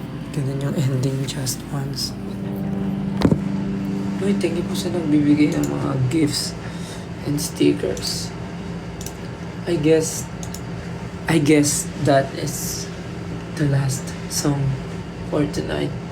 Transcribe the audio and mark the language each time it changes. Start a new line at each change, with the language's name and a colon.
Filipino: Ganun yung ending,
English: just once.
Filipino: Uy,
English: thank you
Filipino: po sa nagbibigay ng mga gifts and stickers.
English: I guess that is the last song for tonight.